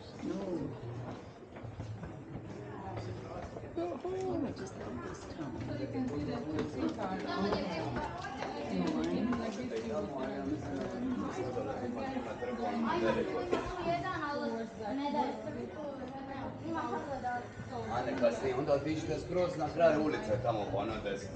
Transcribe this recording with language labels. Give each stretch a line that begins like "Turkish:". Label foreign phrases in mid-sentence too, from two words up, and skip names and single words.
English: No. Oh, I just love this town. so you can see that the three cars In the line. like this you would
Bosnian: A ne kasnije, onda otiđite skroz na kraj ulice, tamo po onoj desnoj.